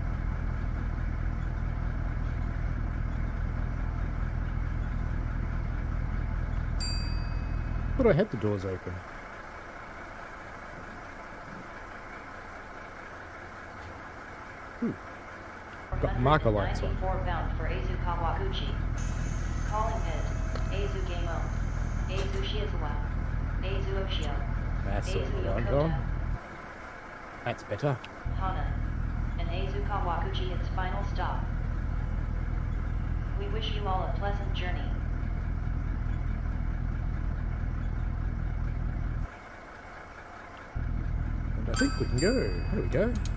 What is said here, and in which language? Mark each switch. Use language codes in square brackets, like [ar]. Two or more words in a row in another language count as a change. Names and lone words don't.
[en] Thought I had the doors open. Ooh. Got marker lights on. Bound for Aizu-Wakamatsu. Calling head. Aizu-Gamo. Aizu-Shizuwa. Aizu-Oshio. That's all right, gone. That's better. Hana. And Aizu-Wakamatsu its final stop. We wish you all a pleasant journey. And I think we can go. There we go.